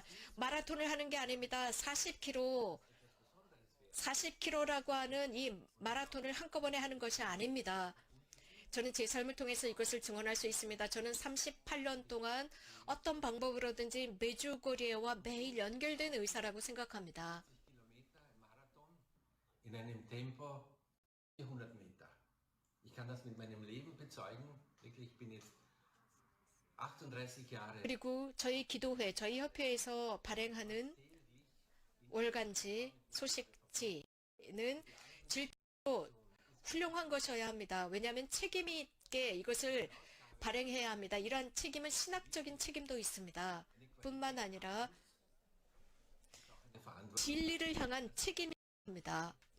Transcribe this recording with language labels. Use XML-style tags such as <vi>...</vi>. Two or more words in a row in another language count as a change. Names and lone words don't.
<ko>마라톤을 하는 게 아닙니다. 40km라고 하는 이 마라톤을 한꺼번에 하는 것이 아닙니다. 저는 제 삶을 통해서 이것을 증언할 수 있습니다. 저는 38년 동안 어떤 방법으로든지 메주거리와 매일 연결된 의사라고 생각합니다.</ko> <de>In einem Tempo 400 Meter. Ich kann das mit meinem Leben bezeugen. Wirklich, ich bin jetzt 38 Jahre.</de> <ko>그리고 저희 기도회, 저희 협회에서 발행하는 월간지, 소식지는 질적으로 훌륭한 것이어야 합니다. 왜냐하면 책임 있게 이것을 발행해야 합니다. 이러한 책임은 신학적인 책임도 있습니다. 뿐만 아니라 진리를 향한 책임이 있습니다.</ko>